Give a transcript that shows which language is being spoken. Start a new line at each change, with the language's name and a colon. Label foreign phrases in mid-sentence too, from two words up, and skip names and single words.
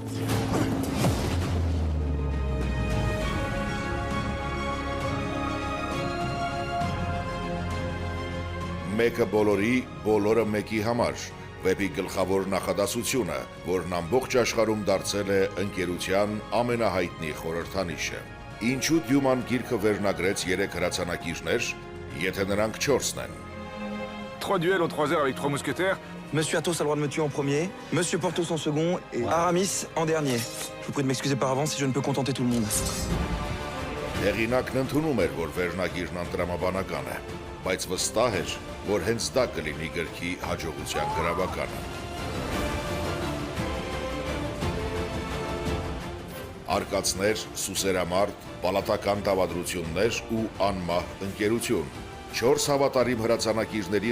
Armenian: Մեկը բոլորի, բոլորը մեկի համար, վեպի գլխավոր նախադասությունը, որն ամբողջ աշխարհում դարձել է ընկերության ամենահայտնի խորհրդանիշը։ Ինչու Դյուման գիրքը վերնագրեց 3 հրացանակիրներ, եթե նրանք 4-ն են։
French: 3 duels en 3 heures avec 3 mousquetaires. Monsieur Athos a le droit de me tuer en premier, Monsieur Porthos en second et Aramis en dernier. Je vous prie de m'excuser par avance si je ne peux contenter tout le monde.
Armenian: Հեղինակն ընդունում էր, որ վերնագիրն անտրամաբանական է, բայց վստահ էր, որ հենց դա կլինի գրքի հաջողության գրավականը։ Արկածներ, սուսերամարտ, պալատական դավադրություններ ու անմահ ընկերություն։ 4 հավատարիմ հրացանակիրների